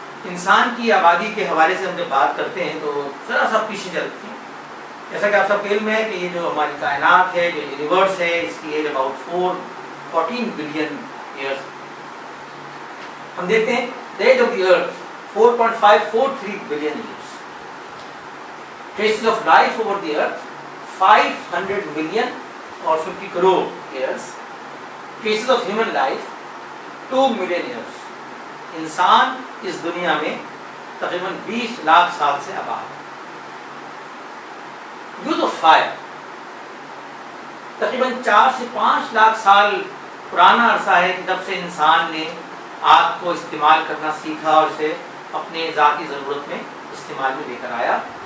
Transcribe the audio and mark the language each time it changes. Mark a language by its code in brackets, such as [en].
[ur] انسان کی آبادی کے حوالے سے ہم جب بات کرتے ہیں تو ذرا سا پیچھے چلتے ہیں. جیسا کہ آپ سب علم ہے کہ یہ جو ہماری کائنات ہے، جو یونیورس ہے، اس کی [en] Age about 14 billion years. [ur] ہم دیکھتے ہیں [en] the age of the earth 4.543 billion years. Traces of life over the earth 500 million or 50 crore years. Traces of human life 2 million years. [ur] انسان اس دنیا میں تقریباً 20 لاکھ سال سے آباد ہے. [en] use of fire [ur] تقریباً 4 سے 5 لاکھ سال پرانا عرصہ ہے کہ جب سے انسان نے آگ کو استعمال کرنا سیکھا اور اسے اپنے ذاتی ضرورت میں استعمال میں لے کر آیا.